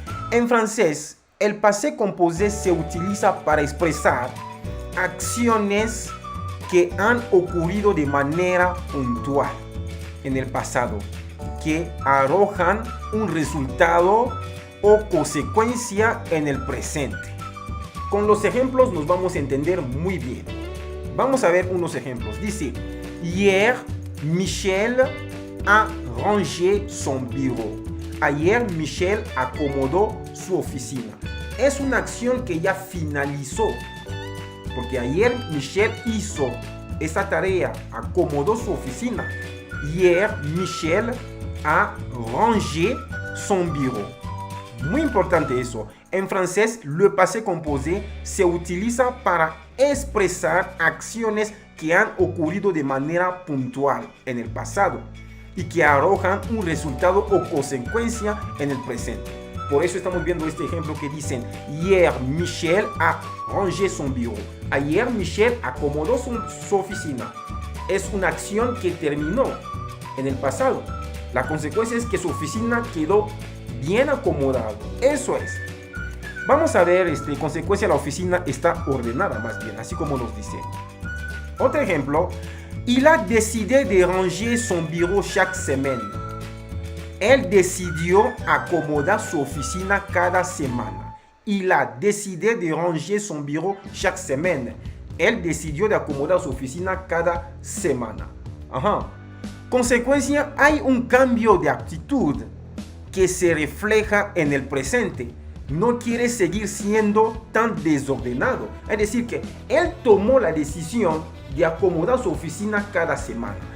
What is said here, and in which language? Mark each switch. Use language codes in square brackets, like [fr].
[es] En francés, el passé composé se utiliza para expresar acciones que han ocurrido de manera puntual en el pasado, que arrojan un resultado o consecuencia en el presente. Con los ejemplos nos vamos a entender muy bien. Vamos a ver unos ejemplos. Dice, [fr] hier, Michel a rangé son bureau. [es] Ayer, Michel acomodó su oficina. Es una acción que ya finalizó. Porque ayer, Michel hizo esa tarea, acomodó su oficina. [fr] Hier, Michel a rangé son bureau. [es] Muy importante eso. En francés, le passé composé se utiliza para expresar acciones que han ocurrido de manera puntual en el pasado y que arrojan un resultado o consecuencia en el presente. Por eso estamos viendo este ejemplo que dicen, [fr] hier Michel a rangé son bureau. [es] Ayer Michel acomodó su oficina. Es una acción que terminó en el pasado. La consecuencia es que su oficina quedó bien acomodado. Eso es. Vamos a ver, en consecuencia la oficina está ordenada más bien, así como nos dice. Otro ejemplo, [fr] il a décidé de ranger son bureau chaque semaine. [es] Él decidió acomodar su oficina cada semana. [fr] Il a décidé de ranger son bureau chaque semaine. [es] Él decidió de acomodar su oficina cada semana. Ajá. Consecuencia, hay un cambio de actitud que se refleja en el presente. No quiere seguir siendo tan desordenado. Es decir, que él tomó la decisión de acomodar su oficina cada semana.